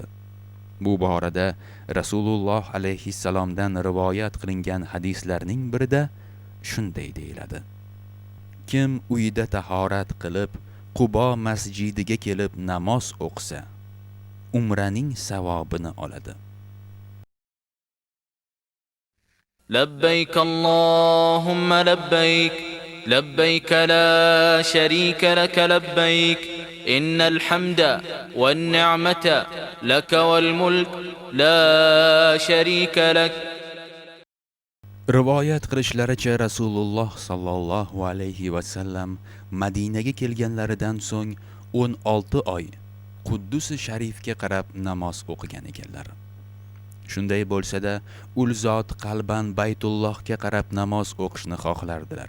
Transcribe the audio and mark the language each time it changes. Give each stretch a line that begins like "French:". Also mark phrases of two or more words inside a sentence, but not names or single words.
Uzbek: Bu borada Rasululloh alayhissalomdan rivoyat qilingan hadislarning birida shunday deyiladi: Kim uyida tahorat qilib, Qubo masjidiga kelib namoz o'qisa, umraning savobini oladi.
Arabic: لبيك اللهم لبيك لبيك لا شريك لك لبيك إن الحمد والنعمة لك والملك لا شريك لك.
Uzbek: Rivoyat qilishlaricha Rasululloh
Arabic: sallallohu alayhi va sallam
Uzbek: Madinaga kelganlaridan so'ng 16 oy Quddus sharifga qarab namoz o'qigan ekanlar. Shunday bo'lsa-da, ul zot qalban Baytullohga qarab namoz o'qishni xohlardilar.